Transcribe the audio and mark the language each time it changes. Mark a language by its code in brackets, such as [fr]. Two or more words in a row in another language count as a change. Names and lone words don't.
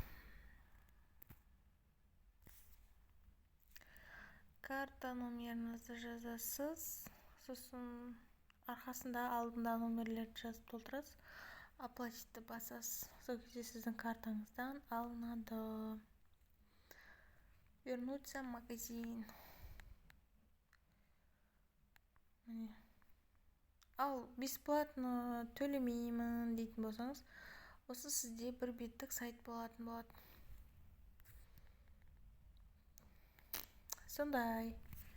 [kk] Карта номеріңізді жазасыз. Сосын арқасында алдында номерлерді жазып толтырасыз. Оплатитті басасыз. Сол кезде сіздің картаңыздан алынады. [ru] Вернуться в магазин. [kk] Ал бесплатно төлемеймін дейтін болсаңыз, осы сізде бір беттік сайт болатын болады. Сондай.